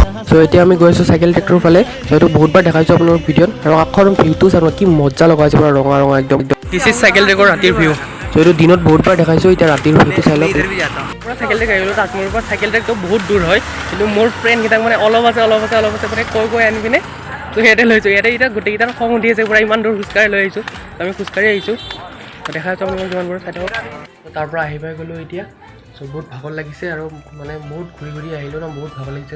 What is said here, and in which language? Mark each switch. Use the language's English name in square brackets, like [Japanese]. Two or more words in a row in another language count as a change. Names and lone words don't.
[Assamese] চ' এতিয়া আমি গৈ আছোঁ চাইকেল ট্ৰেকটোৰ ফালে। চ' এইটো বহুতবাৰ দেখাইছোঁ আপোনালোকৰ ভিডিঅ'ত, আৰু আখৰ ভিউটো চাব কি মজা লগাইছে, পুৰা ৰঙা ৰঙা একদম। [English] This is [Assamese] চাইকেল ট্ৰেকৰ ৰাতিৰ ভিউ। চ' এইটো দিনত বহুতবাৰ দেখাইছোঁ, এতিয়া ৰাতিৰ ভিউটো চাই লওক। [Hindi] इधर भी जाता हूँ। [Assamese] পৰা চাইকেল ট্ৰেক আহিলোঁ, তাজমহলৰ পৰা চাইকেল ট্ৰেকটো বহুত দূৰ হয়, কিন্তু মোৰ ফ্ৰেণ্ডকেইটাক মানে অলপ আছে মানে কৈ আনি পিনে তো ইয়াতে লৈছোঁ। ইয়াতে এতিয়া গোটেইকেইটাৰ খং উঠি আছে, পূৰা ইমান দূৰ খোজকাঢ়ি লৈ আহিছোঁ। আমি খোজকাঢ়ি আহিছোঁ, দেখা যাচ্ছে আপোনালোকক যিমানবোৰ চাই থাকক। তাৰ পৰা আহি পাই গ'লোঁ এতিয়া। চ' বহুত ভাগৰ লাগিছে, আৰু মানে বহুত ঘূৰি আহিলোঁ ন, বহুত ভাগৰ লাগিছে।